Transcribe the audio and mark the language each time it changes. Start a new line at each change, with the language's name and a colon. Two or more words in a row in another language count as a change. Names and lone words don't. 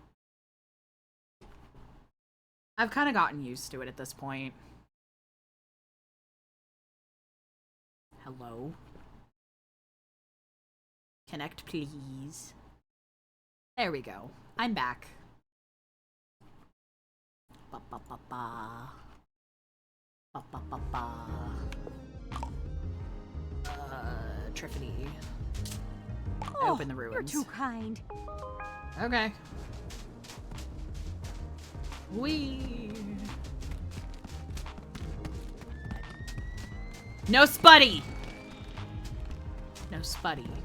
English: I've kind of gotten used to it at this point. Hello? Connect, please. There we go. I'm back. Ba ba ba ba. Ba ba ba ba. Triffany. I open the ruins. You're too kind. Okay. Wee. No Spuddy! No Spuddy.